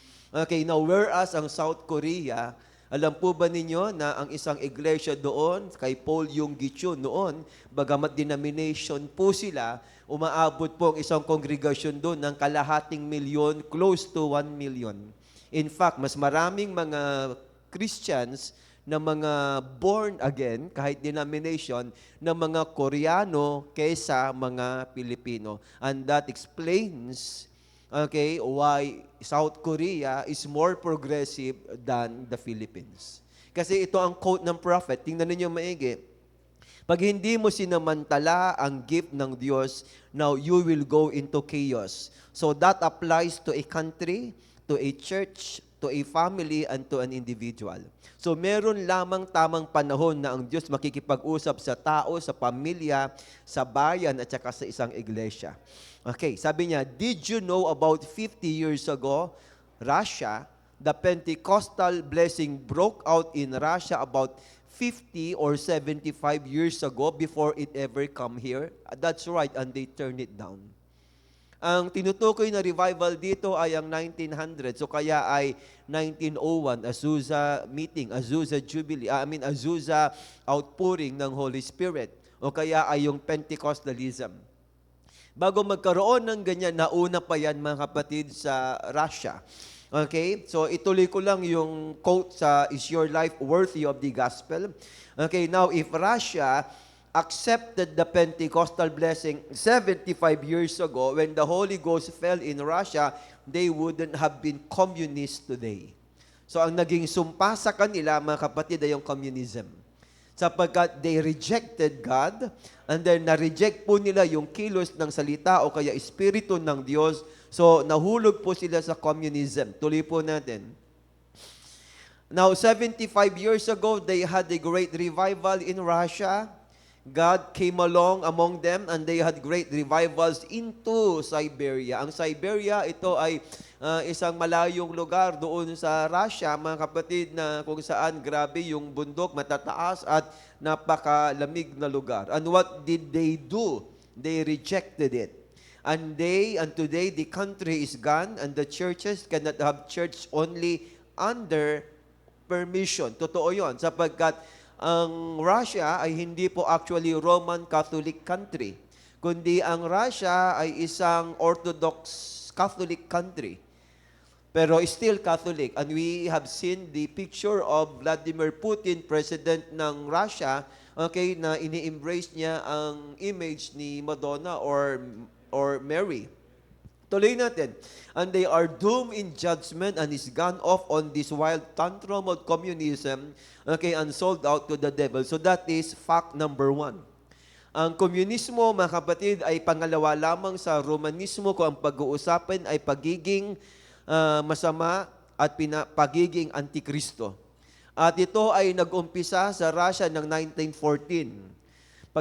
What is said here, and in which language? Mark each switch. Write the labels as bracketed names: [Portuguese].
[Filipino] Okay, now whereas ang South Korea, alam po ba ninyo na ang isang iglesia doon, kay Paul Yong-Gi noon, bagamat denomination po sila, umaabot po ang isang kongregasyon doon ng kalahating milyon, [English] close to 1 million. [Filipino] In fact, mas maraming mga Christians na mga born again, kahit denomination, na mga Koreano kaysa mga Pilipino. [English] And that explains, okay, why South Korea is more progressive than the Philippines. [Filipino] Kasi ito ang quote ng prophet. Tingnan ninyo maigi. Pag hindi mo sinamantala ang gift ng Diyos, [English] now you will go into chaos. So that applies to a country, to a church, to a family, and to an individual. [Filipino] So meron lamang tamang panahon na ang Diyos makikipag-usap sa tao, sa pamilya, sa bayan, at saka sa isang iglesia. [English] Okay, [Filipino] sabi niya, [English] did you know about 50 years ago, Russia, the Pentecostal blessing broke out in Russia about 50 or 75 years ago before it ever come here? That's right, and they turned it down. [Filipino] Ang tinutukoy na revival dito ay ang 1900. So kaya ay 1901, Azusa meeting, Azusa Jubilee, Azusa outpouring ng Holy Spirit. O kaya ay yung Pentecostalism. Bago magkaroon ng ganyan, nauna pa yan mga kapatid sa Russia. Okay? So ituloy ko lang yung quote sa Is Your Life Worthy of the Gospel? [English] Okay, now if Russia accepted the Pentecostal blessing 75 years ago when the Holy Ghost fell in Russia, they wouldn't have been communist today. [Filipino] So ang naging sumpa sa kanila, mga kapatid, ay yung communism. Sapagkat [English] they rejected God, and then [Filipino] na-reject po nila yung kilos ng salita o kaya espiritu ng Diyos. So nahulog po sila sa communism. Tuloy po natin. [English] Now, 75 years ago, they had a great revival in Russia. God came along among them and they had great revivals into Siberia. [Filipino] Ang Siberia, ito ay isang malayong lugar doon sa Russia, mga kapatid, na kung saan grabe yung bundok, matataas at napakalamig na lugar. [English] And what did they do? They rejected it. And today, the country is gone and the churches cannot have church only under permission. [Filipino] Totoo yun, sapagkat ang Russia ay hindi po actually Roman Catholic country, kundi ang Russia ay isang Orthodox Catholic country. [English] Pero still Catholic. And we have seen the picture of Vladimir Putin, president ng Russia, okay, na ini-embrace niya ang image ni Madonna or Mary. [Filipino] Tuloy natin. [English] And they are doomed in judgment and is gone off on this wild tantrum of communism, okay, and sold out to the devil. So that is fact number 1. [Filipino] Ang komunismo, mga kapatid, ay pangalawa lamang sa Romanismo kung ang pag-uusapan ay pagiging masama at pagiging antikristo. At ito ay nag-umpisa sa Russia ng 1914.